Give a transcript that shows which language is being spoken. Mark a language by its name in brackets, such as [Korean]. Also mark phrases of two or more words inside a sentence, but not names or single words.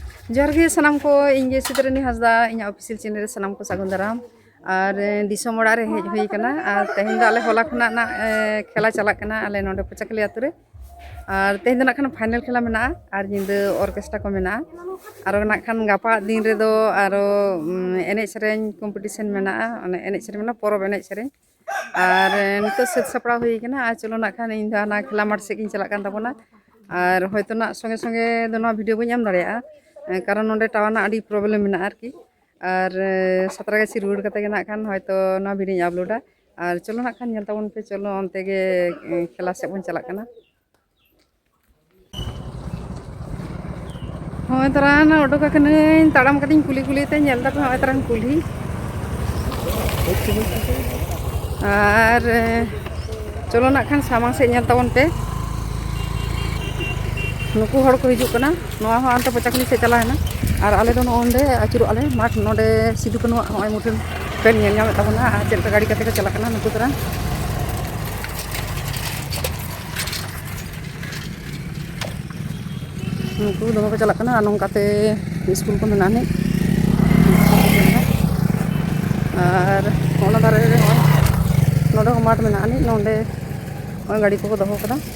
[Santali] जोहार गे सानाम को इंगे सिद्रानी हासदा इन ऑफिशियल चैनल सानाम को सागुन दाराम और दिसम ओड़ा रे हेज हुई कना और तेहेन दो आले होला खना ना खेला चला कना आले नोडे पचाकली आतु रे और तेहेन दो नाखान फाइनल खेला मेना और जिंदे ऑर्केस्ट्रा को मेना और नाखान गापा दिन रे दो और एने सेरेन कॉम्पिटिशन मेना एने सेरेन मेना परब एने सेरेन और नितो सेट सपड़ा हुई कना और चलो नाखान इन दो ना खेला माठ से किन चला कान ताबोना और होयतो ना संगे संगे दो ना वीडियो बो नाम दाड़ेया कारण नोडे टावर ना आड़ी प्रॉब्लम मेना आरकी और सतरा गाछी रुड़ कते ना खान हयतो ना वीडियो अपलोडा और चलो ना खान नेल ताबोन पे चलो अंते गे खेला से बन चला कना होय तरान ओडोका कने ताड़ाम कटिंग कुली कुली ते नेल दा पे होय तरान कुली और चलो ना खान सामांग से नेल ताबोन पे नुकु हड़ को हिजुक कना नोआ हो अंत पचाकली से चला है ना और आले दो नोंडे आचुरो आले माठ नोडे सिदु कनो होय मुठन पेन नेल नाम ताबोना आ चेल गाड़ी कते को चला कना नुकु तरा नुकु दो को चला कना नोंकाते स्कूल को मेना ने और ओना दारे रे नोडे माठ मेना ने नोंडे गाड़ी को दोहो कदा